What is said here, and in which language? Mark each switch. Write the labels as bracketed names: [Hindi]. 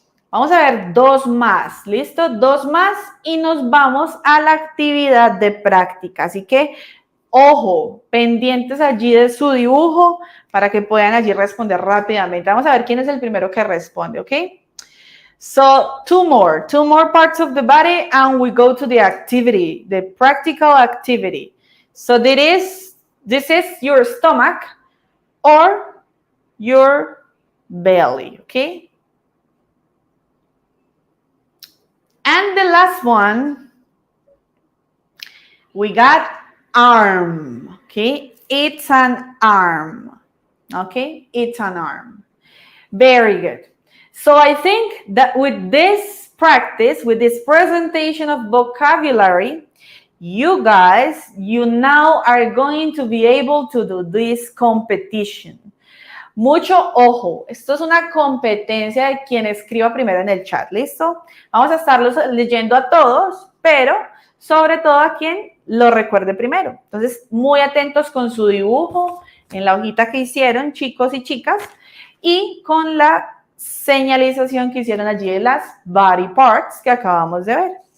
[Spanish] Vamos a ver dos más, ¿listo? Dos más y nos vamos a la actividad de práctica. Así que, ojo, pendientes allí de su dibujo para que puedan allí responder rápidamente. Vamos a ver quién es el primero que responde, ¿ok? [English] So, two more parts of the body, and we go to the activity, the practical activity. So this is your stomach or your belly, okay? And the last one, we got arm, okay? It's an arm, okay? It's an arm. Very good. So I think that with this practice, with this presentation of vocabulary, you guys, you now are going to be able to do this competition. [Spanish] Mucho ojo, esto es una competencia de quien escriba primero en el chat, ¿listo? Vamos a estarlos leyendo a todos, pero sobre todo a quien lo recuerde primero. Entonces, muy atentos con su dibujo en la hojita que hicieron, chicos y chicas, y con la señalización que hicieron allí de las body parts que acabamos de ver.